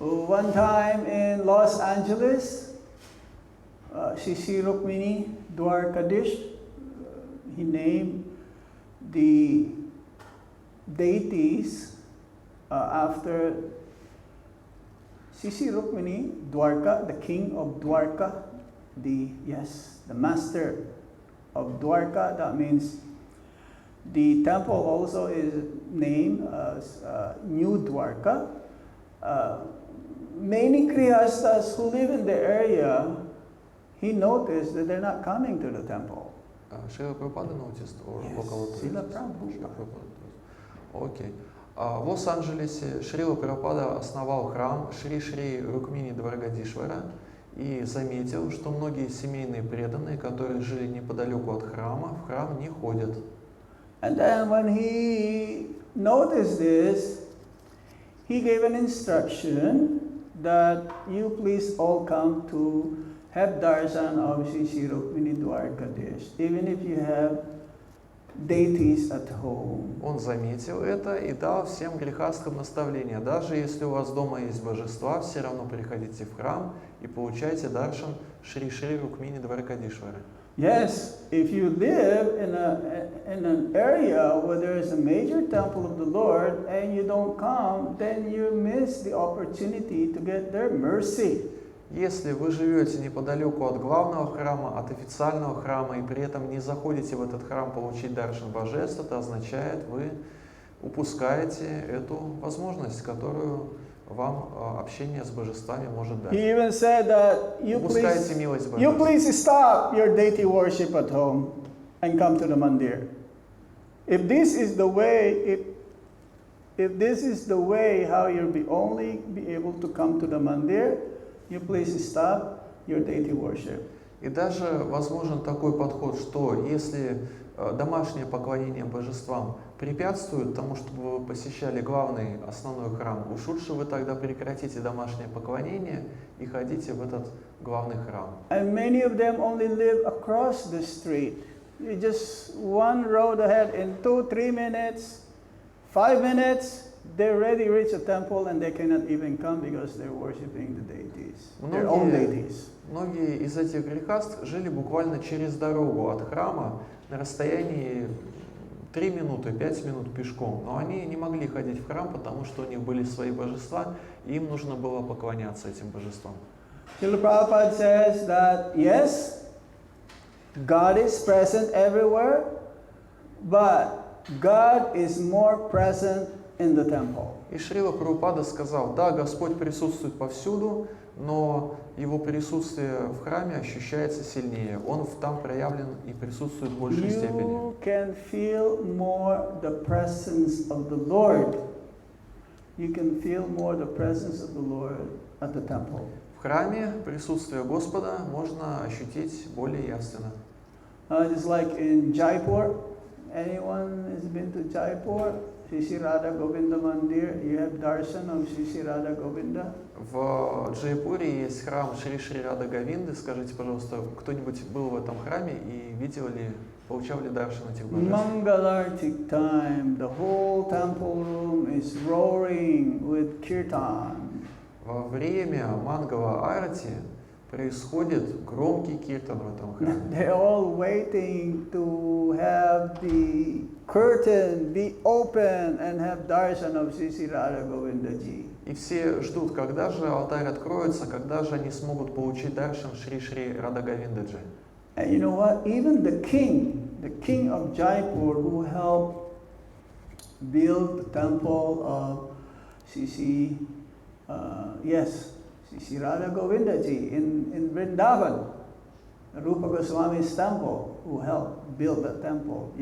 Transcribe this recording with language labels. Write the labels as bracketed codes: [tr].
[en] One time in Los Angeles, Shri Rukmini Dwarkadish, he named the deities after Sisi Rukmini, Dwarka, the king of Dwarka, the master of Dwarka. That means the temple also is named as New Dwarka. Many Grihastas who live in the area, he noticed that they're not coming to the temple. Шрила Прабхупада noticed or Yes, local authorities? Srila Prabhupada. Srila Prabhupada. Окей. [ru] В Лос-Анджелесе Шрила Прабхупада основал храм Шри-Шри Рукмини Дваргадишвара и заметил, что многие семейные преданные, которые жили неподалеку от храма, в храм не ходят. [en] And then when he noticed this, he gave an instruction that you please all come to have darshan of Shri Shri Rukmini Dwarkadish, even if you have deities at home. [ru] Он заметил это и дал всем грехастхам наставление. Даже если у вас дома есть божества, все равно приходите в храм и получайте даршан Шри-Шри Рукмини Дваркадишвары. [en] Yes, if you live in an area where there is a major temple of the Lord and you don't come, then you miss the opportunity to get their mercy. [ru] Если вы живете неподалеку от главного храма, от официального храма, и при этом не заходите в этот храм получить даршан божеств, это означает, вы упускаете эту возможность, которую вам общение с божествами может дать. [en] He even said that [ru] Упускаете милость [en] you [ru] божеств. [en] please stop your deity worship at home and come to the mandir. If this is the way, if this is the way how you'll be only be able to come to the mandir, you please stop your deity worship. [ru] И даже возможен такой подход, что если домашнее поклонение божествам препятствует тому, чтобы вы посещали главный основной храм, уж лучше вы тогда прекратите домашнее поклонение и ходите в этот главный храм. [en] And many of them only live across the street. You just one road ahead in 2-3 minutes, 5 minutes, they already reach a temple and they cannot even come because they're worshiping the deities, their own deities. [ru] Многие из этих грехастх жили буквально через дорогу от храма на расстоянии 3 минуты, 5 минут пешком, но они не могли ходить в храм, потому что у них были свои божества, и им нужно было поклоняться этим божествам. [en] Srila Prabhupada says that yes, God is present everywhere, but God is more present in the temple. [ru] И Шрила Прабхупада сказал, да, Господь присутствует повсюду, но Его присутствие в храме ощущается сильнее. Он там проявлен и присутствует в большей степени. [en] You can feel more the presence of the Lord. You can feel more the presence of the Lord at the temple. [ru] В храме присутствие Господа можно ощутить более явственно. [en] Just like in Jaipur. Anyone has been to Jaipur? Shri Shri Radha Govinda Mandir, you have darshan of Shri Shri Radha Govinda. [ru] В Джайпуре есть храм Шри-Шри Рада Говинды. Скажите, пожалуйста, кто-нибудь был в этом храме и видел ли, получал ли даршан этих божеств? [en] Mangalartik time, the whole temple room is roaring with kirtan. [ru] Во время Мангала Арати происходит громкий киртан в этом храме. [en] They're all waiting to have the curtain be open and have darshan of Shri Shri Radha Govinda Ji. [ru] И все ждут, когда же алтарь откроется, когда же они смогут получить даршан Шри-Шри Рада Говиндаджи. [en] And you know what? Even the king of Jaipur, who helped build the temple of Shri Shri Shri Radha Govinda Ji in Vrindavan, Rupa Goswami's temple, who helped build that temple.